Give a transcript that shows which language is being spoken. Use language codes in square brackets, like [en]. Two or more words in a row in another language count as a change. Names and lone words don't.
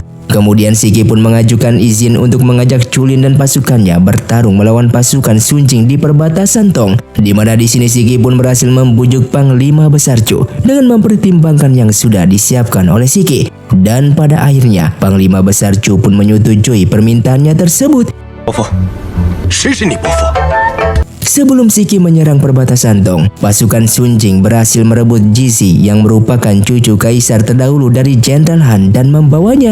[id] Kemudian Shiki pun mengajukan izin untuk mengajak Chulin dan pasukannya bertarung melawan pasukan Sun Jing di perbatasan Tong, di mana di sini Shiki pun berhasil membujuk Panglima Besar Chu dengan mempertimbangkan yang sudah disiapkan oleh Shiki. Dan pada akhirnya Panglima Besar Chu pun menyetujui permintaannya tersebut. [zh] 伯父，谁是你伯父？ [id] Sebelum Shiki menyerang perbatasan Tong, pasukan Sun Jing berhasil merebut Jizi yang merupakan cucu kaisar terdahulu dari Jenderal Han dan membawanya.